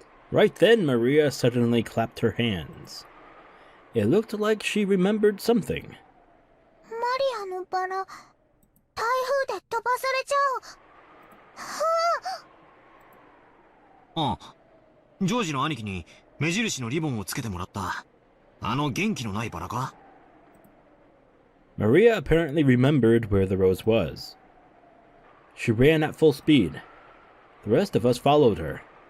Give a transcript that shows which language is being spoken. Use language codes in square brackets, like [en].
[en] Right then, Maria suddenly clapped her hands. It looked like she remembered something. [ja] マリアのバラ、台風で飛ばされちゃう。ジョージの兄貴に目印のリボンをつけてもらった。あの元気のないバラか？ [en] Maria apparently remembered where the rose was. She ran at full speed. The rest of us followed her.